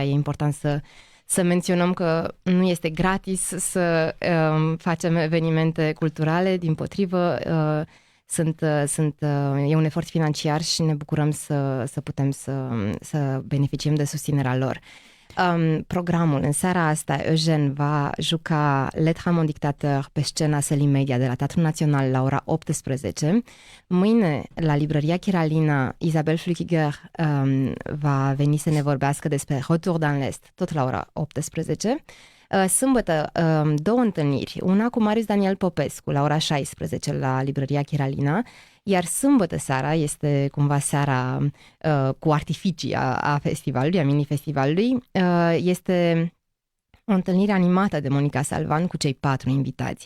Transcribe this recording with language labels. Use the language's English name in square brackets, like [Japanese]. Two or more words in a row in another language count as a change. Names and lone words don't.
[Romanian] E important să menționăm că nu este gratis să facem evenimente culturale, dimpotrivă, e un efort financiar și ne bucurăm să putem să beneficiem de susținerea lor. Programul. În seara asta, Eugen va juca Lettre à mon dictateur pe scena Sălii Media de la Teatrul Național la ora 18. Mâine, la librăria Chiralina, Isabel Flückiger va veni să ne vorbească despre Retour dans l'Est, tot la ora 18. Sâmbătă, 2 întâlniri, una cu Marius Daniel Popescu la ora 16 la librăria Chiralina, iar sâmbătă seara este cumva seara cu artificii a festivalului, a mini-festivalului. Este o întâlnire animată de Monica Salvan cu cei 4 invitați.